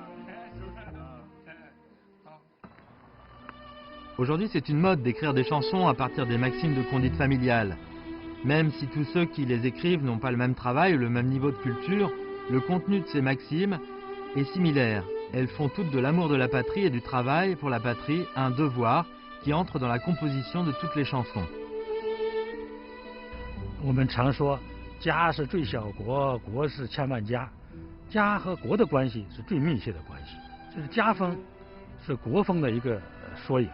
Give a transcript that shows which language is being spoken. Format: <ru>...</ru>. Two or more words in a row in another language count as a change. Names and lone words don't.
<fr>Aujourd'hui, c'est une mode d'écrire des chansons à partir des maximes de conduite familiale. Même si tous ceux qui les écrivent n'ont pas le même travail ou le même niveau de culture, le contenu de ces maximes est similaire. Elles font toutes de l'amour de la patrie et du travail pour la patrie un devoir qui entre dans la composition de toutes les chansons.</fr> <zh>我们常说，家是最小国，国是千万家。家和国的关系是最密切的关系，就是家风是国风的一个缩影。</zh>